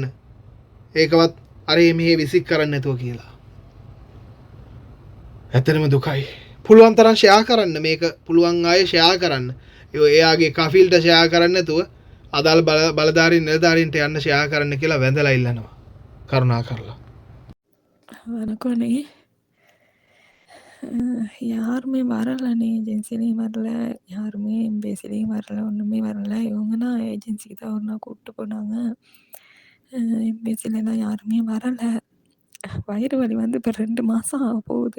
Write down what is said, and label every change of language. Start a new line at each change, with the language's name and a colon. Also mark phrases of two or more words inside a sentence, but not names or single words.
Sinhala: ඒකවත් අර මෙහෙ විසික් කරන්න නැතුව කියලා. ඇත්තටම දුකයි. පුළුවන් තරම් ෂෙයා කරන්න මේක. පුළුවන් අය ෂෙයා කරන්න. එයාගේ කෆිල්ට ෂෙයා කරන්න නැතුව අදාළ බලධාරීන් නිලධාරීන්ට යන්න ෂෙයා කරන්න කියලා වැඳලා ඉල්ලනවා. කරුණා කරලා.
Tamil: வணக்கம்ண்ணே. யாருமே வரலண்ணே. ஏஜென்சிலையும் வரல, யாருமே எம்பேசிலையும் வரல, ஒன்றுமே வரல. இவங்கன்னா ஏஜென்சிக்கு தான் ஒரு நாள் கூப்பிட்டு போனாங்க. எம்பேசிலலாம் யாருமே வரல. வயிறு வலி வந்து இப்ப 2 மாசம் ஆகப்போகுது.